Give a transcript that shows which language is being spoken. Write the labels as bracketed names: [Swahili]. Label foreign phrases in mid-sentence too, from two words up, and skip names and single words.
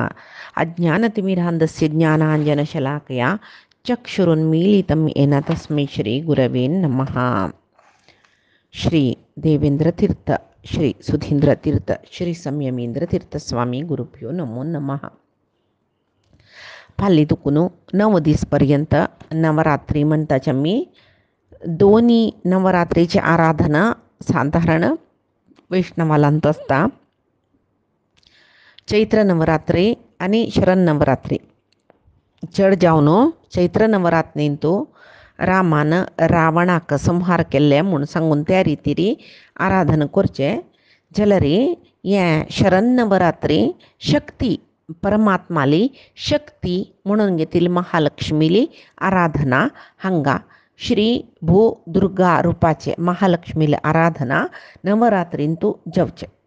[Sanskrit] अज्ञानतिमिरान्धस्य ज्ञानाञ्जनशलाकया चक्षुरुन्मीलितं येन तस्मै श्रीगुरवे नमः। श्री देवेंद्र तीर्थ, श्री सुधींद्र तीर्थ, श्री संयमेंद्र तीर्थ स्वामी गुरुभ्यो नमो नमः. [Konkani] फाल्ली तुकुनु 9 दिवसपर्यंत नवरात्री म्हणताच्या मी दोन्ही नवरात्रीची आराधना साधारण वैष्णवालांत असता. चैत्र नवरात्री आणि शरण नवरात्री चढ जावन चैत्र नवरात्रींतू रामानं रावणाक संहार केल्ले म्हूण सांगून त्या रितीरी आराधना करचे जाल्यार हे शरण नवरात्री शक्ती परमात्माली शक्ती म्हणून घेतिल्ली महालक्ष्मीली आराधना हांगा श्री भू दुर्गा रूपाचे महालक्ष्मीली आराधना नवरात्रींतू जावचे.